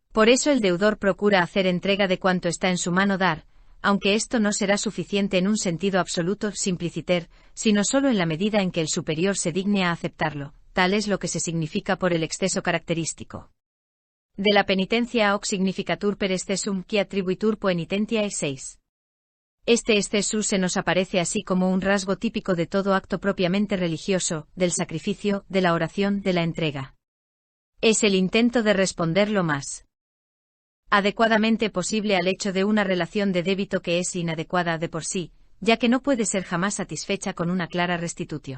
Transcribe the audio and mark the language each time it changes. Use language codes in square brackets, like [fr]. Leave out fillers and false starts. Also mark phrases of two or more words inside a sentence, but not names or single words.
[es] Por eso el deudor procura hacer entrega de cuanto está en su mano dar, aunque esto no será suficiente en un sentido absoluto simpliciter, sino solo en la medida en que el superior se digne a aceptarlo. Tal es lo que se significa por el exceso característico de la penitencia [la] hoc significatur per excessum qui attribuitur poenitentiae. [es] 6. Este excessus se nos aparece así como un rasgo típico de todo acto propiamente religioso, del sacrificio, de la oración, de la entrega. Es el intento de responder lo más adecuadamente posible al hecho de una relación de débito que es inadecuada de por sí, ya que no puede ser jamás satisfecha con una clara restitutio.